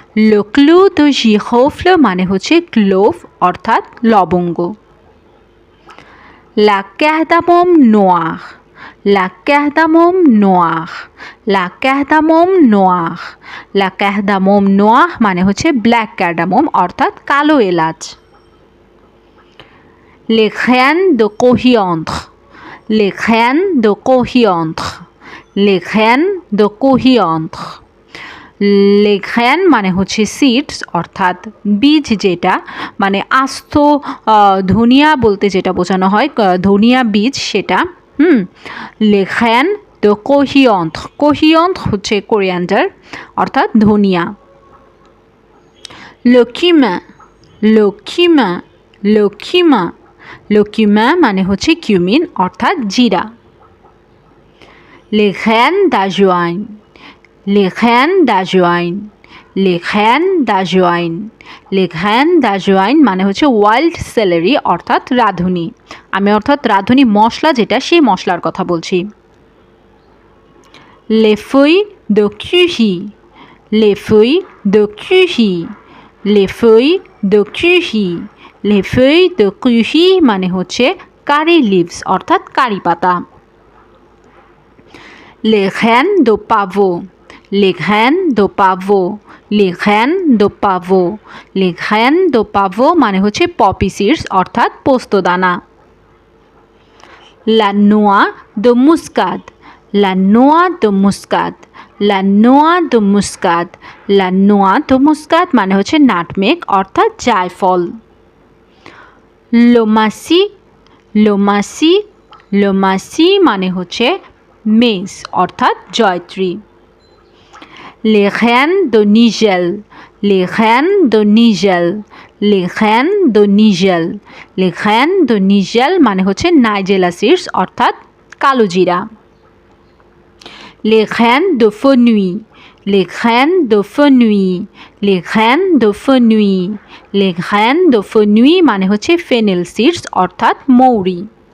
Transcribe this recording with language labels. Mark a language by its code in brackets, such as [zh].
[fr] Le clou de girofle [bn] মানে হচ্ছে clove অর্থাৎ লবঙ্গ। [fr] La cardamome noire, la cardamome noire, la cardamome noire। La cardamome noire [bn] মানে হচ্ছে ব্ল্যাক ক্যাডামম অর্থাৎ কালো এলাচ। [fr] Les graines de coriandre, les graines de coriandre, les graines de coriandre। Les graines [bn] মানে হচ্ছে সিডস অর্থাৎ বীজ, যেটা মানে আস্ত ধনিয়া বলতে যেটা বোঝানো হয় ধনিয়া বীজ সেটা। [fr] Les graines de coriandre, coriandre [bn] হচ্ছে কোরিয়ান্ডার অর্থাৎ ধনিয়া। [fr] Le cumin, le cumin, le cumin। Le cumin [bn] মানে হচ্ছে কিউমিন অর্থাৎ জিরা। [fr] Les graines d'ajouine, les graines d'ajouine, les graines d'ajouine। Les graines d'ajouine [bn] মানে হচ্ছে ওয়াইল্ড সেলেরি অর্থাৎ রাঁধুনি। আমি অর্থাৎ রাঁধুনি মশলা যেটা সেই মশলার কথা বলছি। [fr] Les feuilles de curry, les feuilles de curry, les feuilles de curry। Les feuilles de curry [bn] মানে হচ্ছে কারি লিভস অর্থাৎ কারি পাতা। [fr] Les graines de pavot, les graines de pavot, les graines de pavot। Les graines de pavot [bn] মানে হচ্ছে poppy seeds অর্থাৎ পোস্তদানা। [fr] La noix de muscade, la noix de muscade, la noix de muscade। La noix de muscade [bn] মানে হচ্ছে nutmeg অর্থাৎ জায়ফল। লোমাসি, লোমাসি, লোমাসি মানে হচ্ছে মেজ অর্থাৎ জয়ত্রী। [fr] Les graines de nigel, les graines de nigel, les graines de nigel। Les graines de nigel [bn] মানে হচ্ছে nigella seeds অর্থাৎ কালো জিরা। [fr] Les graines de fenouil, les graines de fenouil, les graines de fenouil। Les graines de fenouil [bn] মানে হচ্ছে fennel seeds অর্থাৎ মৌরি।